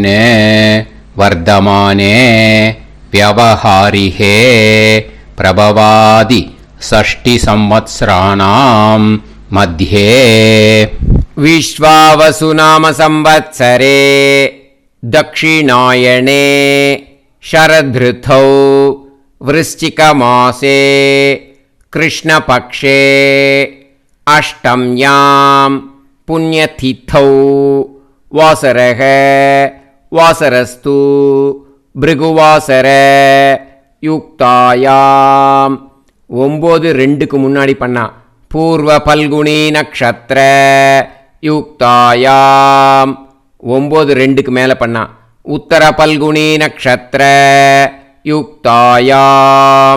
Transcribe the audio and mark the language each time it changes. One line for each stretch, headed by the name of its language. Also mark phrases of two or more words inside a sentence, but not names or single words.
Sanskrit: वर्धमाने व्यवहारिहे प्रभवादि 6 संवत्सराणां मध्ये विश्वावसुनाम संवत्सरे दक्षिणायने शरदृतौ वृश्चिकमासे कृष्णपक्षे अष्टम्यां पुण्यतिथौ वासरः वासरस्तु भृगुवासर युक्तायाम्.
Tamil: 9-2க்கு முன்னாடி பண்ணா
Sanskrit: पूर्व फल्गुनी नक्षत्र युक्तायाम्.
Tamil: 9-2க்கு மேலே பண்ணா
Sanskrit: उत्तर फल्गुनी नक्षत्र युक्तायाम्.